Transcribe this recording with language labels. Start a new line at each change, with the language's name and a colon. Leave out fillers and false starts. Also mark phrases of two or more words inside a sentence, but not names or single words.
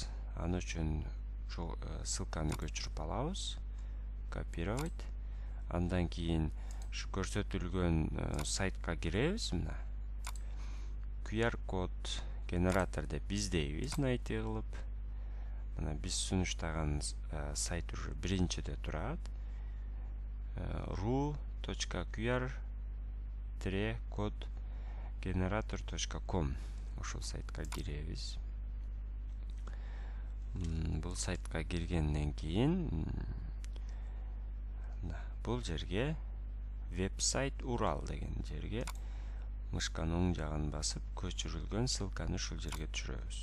Kyrgyz: Аны үчүн ушул ссылканы көчүрүп алабыз, копировать. Андан кийин ушу көрсөтүлгөн сайтка киребиз, мына QR код генератор деп издейбиз, найти кылып. Мына биз сунуштаган сайт уже биринчиде турат. ru.qr-code-generator.com ушул сайтка киребиз. Бул сайтка киргенден кийин бул жерге веб-сайт Урал деген жерге мышканын оң жагын басып, көчүрүлгөн ссылканы ушул жерге түшүрөбүз.